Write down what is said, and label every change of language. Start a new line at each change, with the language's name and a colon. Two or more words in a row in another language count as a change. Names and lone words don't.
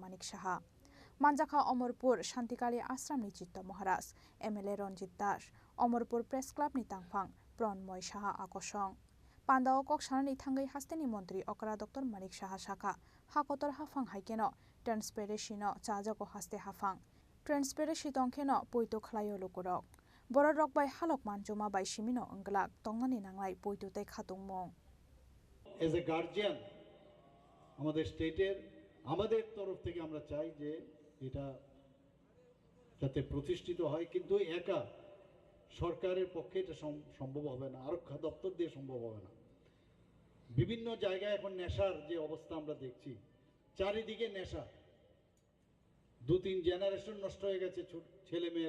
Kok Borok: Manik Saha Manjakha Omorpur Shantikali Ashram ni Chitta Maharaj MLA Ranjit Das Omorpur Press Club ni tangphang Pranmoy Saha Akosong Pandao Kokshani thangai hasteni mantri okra Dr. Manik Saha Shaka hakotor hafang haikeno transparency no chajago haste hafang Transparency tongkheno poito khlayo lukurok bororok bai halok manjuma bai simino onglak tongnani nanglai poito tai khatungmong
English: as a guardian
Bangla: আমাদের স্টেটের আমাদের তরফ থেকে আমরা চাই যে এটা যাতে প্রতিষ্ঠিত হয়, কিন্তু একা সরকারের পক্ষে এটা সম্ভব হবে না, আরক্ষা দপ্তর দিয়ে সম্ভব হবে না। বিভিন্ন জায়গায় এখন নেশার যে অবস্থা আমরা দেখছি, চারিদিকে নেশা, 2-3 জেনারেশন নষ্ট হয়ে গেছে ছেলে মেয়েরা।